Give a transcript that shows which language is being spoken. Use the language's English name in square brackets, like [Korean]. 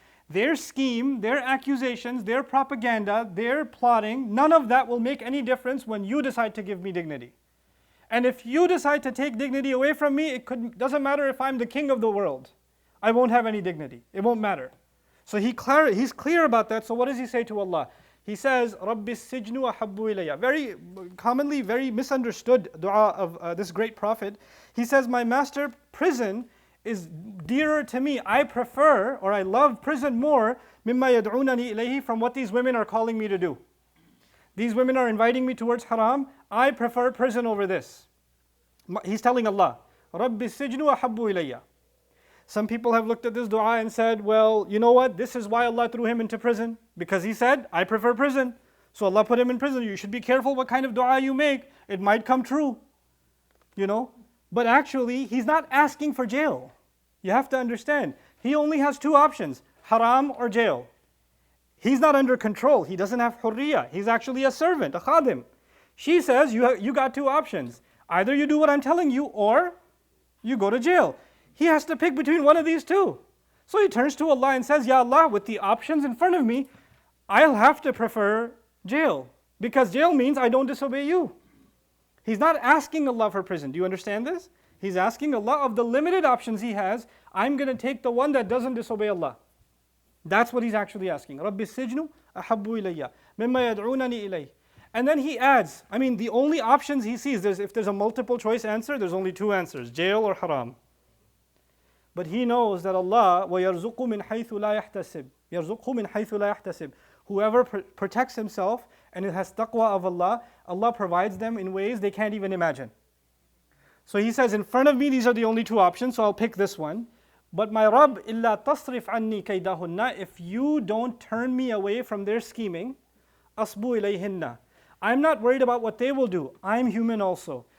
[English] Their scheme, their accusations, their propaganda, their plotting, none of that will make any difference when you decide to give me dignity. And if you decide to take dignity away from me, doesn't matter if I'm the king of the world. I won't have any dignity. It won't matter. So he's clear about that. So what does he say to Allah? He says, [Arabic] رَبِّ السِّجْنُ أَحَبُّ إِلَيَّ. [English] Very commonly, very misunderstood dua of this great prophet. He says, my master, prison is dearer to me. I prefer, or I love prison more, [Arabic] مِمَّا يَدْعُونَنِي إِلَيْهِ, [English] from what these women are calling me to do. These women are inviting me towards haram. I prefer prison over this. He's telling Allah, [Arabic] رَبِّ السِّجْنُ أَحَبُّ إِلَيَّ. [English] Some people have looked at this dua and said, well, you know what? This is why Allah threw him into prison. Because he said, I prefer prison. So Allah put him in prison. You should be careful what kind of dua you make. It might come true. You know? But actually, he's not asking for jail. You have to understand. He only has two options, haram or jail. He's not under control. He doesn't have hurriya. He's actually a servant, a khadim. She says, you got two options. Either you do what I'm telling you or you go to jail. He has to pick between one of these two. So he turns to Allah and says, Ya Allah, with the options in front of me, I'll have to prefer jail. Because jail means I don't disobey you. He's not asking Allah for prison. Do you understand this? He's asking Allah of the limited options he has, I'm going to take the one that doesn't disobey Allah. That's what he's actually asking. [Arabic] رَبِّ السِّجْنُ أَحَبُّ إِلَيَّ مِمَّا يَدْعُونَنِي إِلَيْهِ. [English] And then he adds, I mean, the only options he sees, if there's a multiple choice answer, there's only two answers, jail or haram. But he knows that Allah, [Arabic] وَيَرْزُقُ مِنْ حَيْثُ لَا يَحْتَسِبُ يَرْزُقُهُ مِنْ حَيْثُ لَا يَحْتَسِبُ. [English] Whoever protects himself and it has taqwa of Allah, Allah provides them in ways they can't even imagine. So he says, in front of me, these are the only two options, so I'll pick this one. But my Rabb, [Arabic] إِلَّا تَصْرِفْ عَنِّي كَيْدَهُنَّ, [English] if you don't turn me away from their scheming, [Arabic] أَصْبُ إِلَيْهِنَّ, [English] I'm not worried about what they will do. I'm human also.